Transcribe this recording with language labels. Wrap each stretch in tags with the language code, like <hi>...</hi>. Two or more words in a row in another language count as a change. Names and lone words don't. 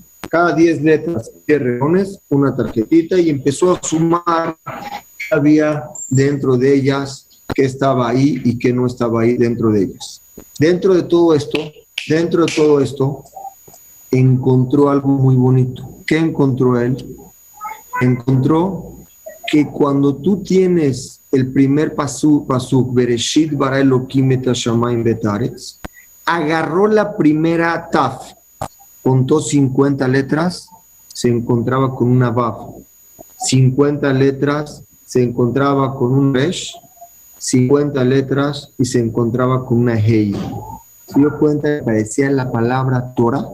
<es>Cada 10 letras, 10 renglones, una tarjetita, y empezó a sumar qué había dentro de ellas, qué estaba ahí y qué no estaba ahí dentro de ellas. Dentro de todo esto, encontró algo muy bonito. ¿Qué encontró él? Encontró que cuando tú tienes el primer pasuk,</es> <he>בראשית ברא אלוקים את השמים ואת הארץ,</he> <es>agarró la primera taf, contó 50 letras, se encontraba con una vav, 50 letras, se encontraba con un resh, 50 letras y se encontraba con una hei. ¿Se dio cuenta que parecía la palabra Torah?</es>